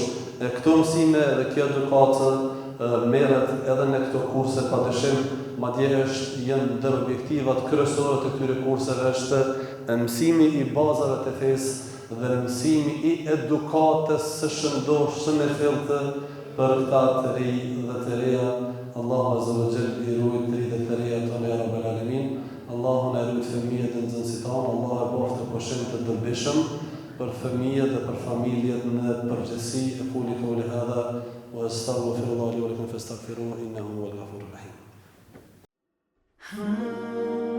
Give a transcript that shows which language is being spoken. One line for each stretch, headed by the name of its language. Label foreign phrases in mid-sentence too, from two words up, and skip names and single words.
Albanian: Këto mësime dhe kjo edukatë merret edhe në këto kurse padyshim, madje janë ndër objektivat kryesore të këtyre kurseve është mësimi i bazave të fesë dhe mësimi i edukatës së shëndoshme me fillte për këta të ri dhe të reja. Allahu
Arabic: عز وجل
Albanian: i ruaj të ri dhe të reja tonë
Arabic: يا رب العالمين.
Albanian: Allahu na ruaj fëmijët e nxënësit tanë, Allah e boftë pushim të dobishëm për fëmijët dhe për familjet në përgjithësi.
Arabic: أقول قولي هذا وأستغفر الله لي ولكم فاستغفروه إنه هو الغفور الرحيم.